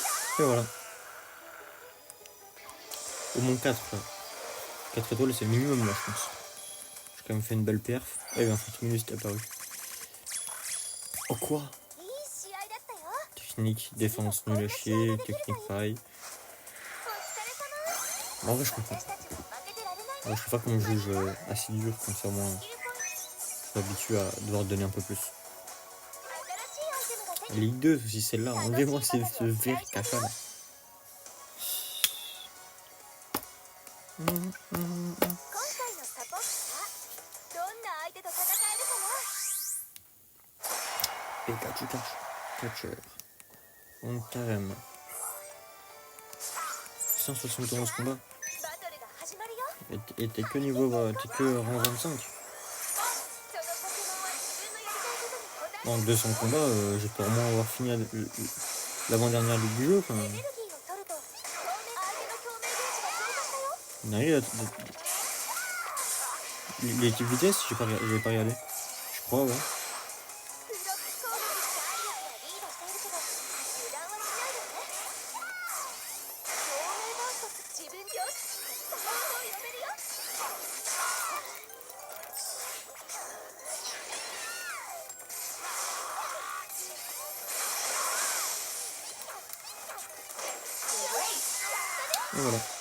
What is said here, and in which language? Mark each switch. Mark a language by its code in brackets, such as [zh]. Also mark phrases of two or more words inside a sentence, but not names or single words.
[fr] Et voilà. Au moins 4. 4 étoiles, c'est le minimum là, je pense. J'ai quand même fait une belle perf. Ah, il y a un 30 minutes qui est apparu. Oh quoi? [ja] いい試合だったよ [fr] Technique, défense nul à chier, technique pareil. [ja] お疲れ様 [fr] En vrai, je comprends. [ja] 私たちも負けてられないね [fr] Ouais, je préfère qu'on juge assez dur, comme ça, moi, [ja] スキルポイント [fr] je suis habitué à devoir donner un peu plus. [ja] 新しいアイテムが手に [fr] Ligue 2 aussi, celle-là. Enlevez-moi ce verre caca là. [ja] 今回のサポートはどんな相手と戦えるかな [fr] Pikachu Catcher. On carême. 171 combats. [ja] バトルが始まるよ [fr] Et t'es que niveau. T'es que rang 25. [ja] そのポケモンは自分のやりたいことに答え [fr] En 200 combats, je peux au moins avoir fini l'avant-dernière ligue du jeu. Enfin, [ja] エネルギーを取ると相手の共鳴ゲージが増加したよ [fr] on arrive l'équipe vitesse, j'ai pas regardé. Je crois, ouais. [ja] ブロック攻撃で体力がリードしているけど油断はしないでね透明バースト自分よしサポートを呼べるよ [fr] Et voilà.